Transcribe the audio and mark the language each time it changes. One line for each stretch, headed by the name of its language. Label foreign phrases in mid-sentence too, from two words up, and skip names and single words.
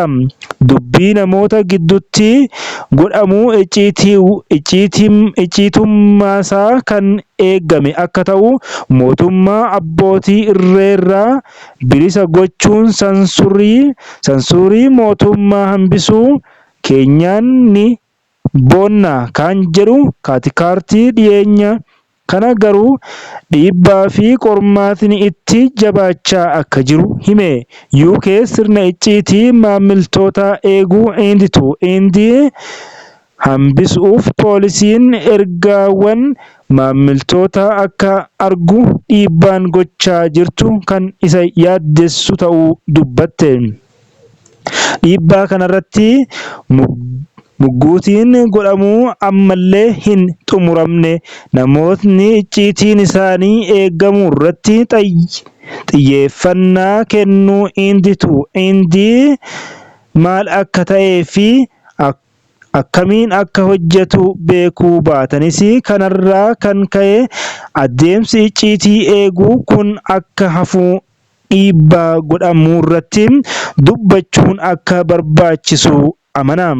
Oromo: Dubbii namoota gidduutti godhamu icciitummaasaa kan eegame akka ta'u mootummaa abbootii irreerraa bilisa gochuun sansuurii mootummaa hambisuu keenyaan ni boonna kan jedhu kaartii dhiyeenya kana garuu dhiibbaa fi qormaatni itti jabaachaa akka jiru hime. UK sirna icciitii maamiltoota eeguu end-to-end hambisuuf poolisiin ergaawwan maamiltoota akka argu dhiibbaan gochaa jirtu kan isa yaaddessu ta'uu dubbatte. Dhiibbaa kanarratti mugguutiin godhamuu ammallee hin xumuramne. Namootni icciitiin isaanii eegamu irratti xiyyeeffannaa kennuu end-to-end maal akka ta'ee fi akkamiin akka hojjetu beekuu baatanis kanarraa kan ka'e adeemsi icciitii eeguu kun akka hafu dhiibbaa godhamuu irratti dubbachuun akka barbaachisu amanam.